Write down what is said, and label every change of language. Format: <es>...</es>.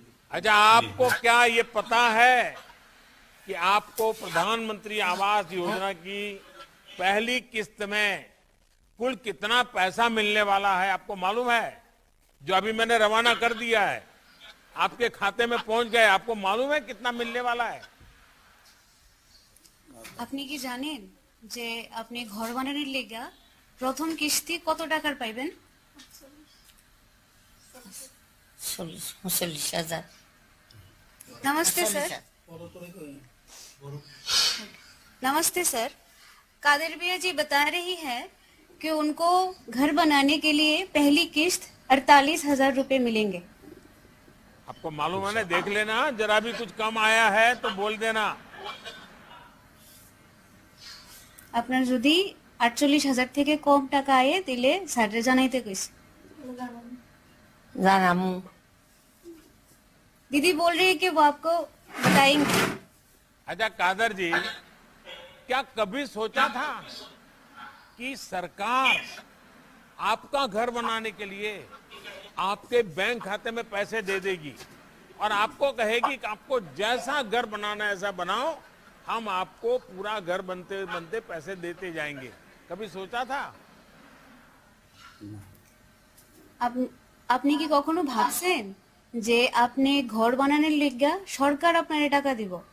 <hi>अच्छा, आपको क्या ये पता है कि आपको प्रधानमंत्री आवास योजना की पहली किस्त में कुल कितना पैसा मिलने वाला है? आपको मालूम है? जो अभी मैंने रवाना कर दिया है, आपके खाते में पहुंच गए, आपको मालूम है कितना मिलने वाला है?</hi> <bn>আপনি কি জানেন যে আপনি ঘর বানানোর লেগা প্রথম কিস্তি কত টাকার পাইবেন? 40,000।</bn> <hi>नमस्ते सर। नमस्ते सर। कादिर भैया जी बता रही है कि उनको घर बनाने के लिए पहली किस्त 48,000 रुपए मिलेंगे। आपको मालूम है ना? देख लेना, जरा भी कुछ कम आया है तो बोल देना।</hi> <bn>আপনার যদি 48,000 থেকে কম টাকা আয়ে দিলে স্যাররে জানাইতে কইছে। জানামু।</bn> <hi>दीदी बोल रही है कि वो आपको बताएंगे। अच्छा कादर जी, क्या कभी सोचा था कि सरकार आपका घर बनाने के लिए आपके बैंक खाते में पैसे दे देगी और आपको कहेगी कि आपको जैसा घर बनाना है ऐसा बनाओ, हम आपको पूरा घर बनते बनते पैसे देते जाएंगे? कभी सोचा था?</hi> <bn>আপনি কি কখনো ভাবছেন যে আপনি ঘর বানানোর লেগা সরকার আপনারে টাকা দিব?</bn>